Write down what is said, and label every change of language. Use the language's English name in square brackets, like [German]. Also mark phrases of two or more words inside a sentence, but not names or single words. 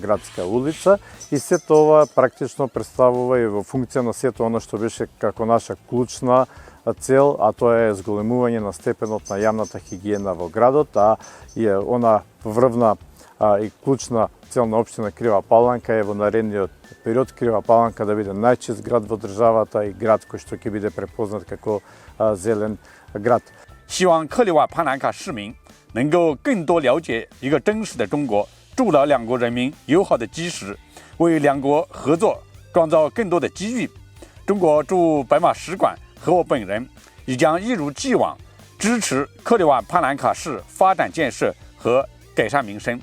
[Macedonian] градска улица и сето ова практично представува и во функција на сето она што беше како наша клучна цел, а тоа е зголемување на степенот на јавната хигиена во градот, а и она врвна и клучна цел на Општина Крива Паланка е во наредниот период Крива Паланка да биде најчист град во државата и град кој што ќе биде препознат како зелен град. [Chinese] 希望克里瓦帕兰卡市民能够更多了解一个真实的中国，筑牢两国人民友好的基石，为两国合作创造更多的机遇。中国驻白马使馆和我本人也将一如既往支持克里瓦帕兰卡市发展建设和改善民生。